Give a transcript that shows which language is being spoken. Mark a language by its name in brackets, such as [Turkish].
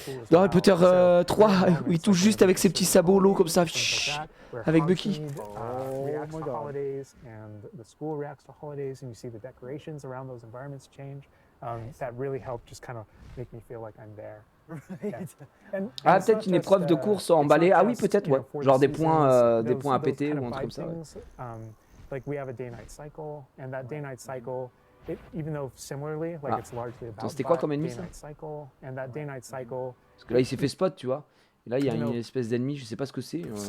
[French] Dans Harry Potter 3, où il touche juste avec ses petits sabots l'eau comme ça, avec Bucky. [English] Reacts to holidays, and the school reacts to holidays, and you see the decorations around those environments change. That really helped just kind of make me feel like I'm there. Right. [French] Ah peut-être une épreuve de course emballée. Ah oui peut-être ouais. Genre des points à péter ou un truc comme ça. Ouais. [English] Like we have a day-night cycle, and that day-night cycle, even though similarly, like it's largely about [French] c'était quoi comme ennemi ça? [English] day-night cycle, and that day-night cycle. [French] Parce que là il s'est fait spot tu vois. Et là il y a une espèce d'ennemi, je sais pas ce que c'est.